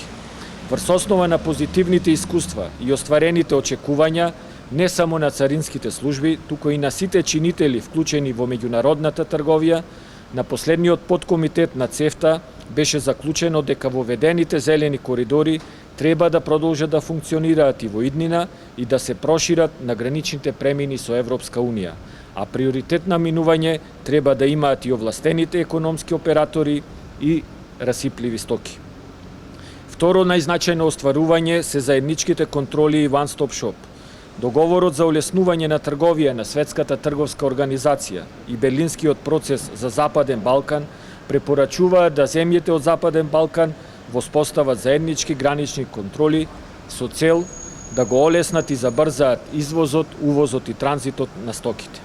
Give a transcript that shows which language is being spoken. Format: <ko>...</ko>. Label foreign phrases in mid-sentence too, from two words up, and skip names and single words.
<mk>Врз основа на позитивните искуства и остварените очекувања, не само на царинските служби, туку и на сите чинители вклучени во меѓународната трговија, на последниот подкомитет на ЦЕФТА беше заклучено дека воведените зелени коридори треба да продолжат да функционираат и во иднина и да се прошират на граничните премини со Европска Унија, а приоритет на минување треба да имаат и овластените економски оператори и расипливи стоки. Второ најзначајно остварување се заедничките контроли и</mk> <en>one-stop shop.</en> <mk>Договорот за улеснување на трговија на Светската трговска организација и Берлинскиот процес за Западен Балкан препорачуваат да земјите од Западен Балкан воспостават заеднички гранични контроли со цел да го олеснат и забрзаат извозот, увозот и транзитот на стоките.</mk>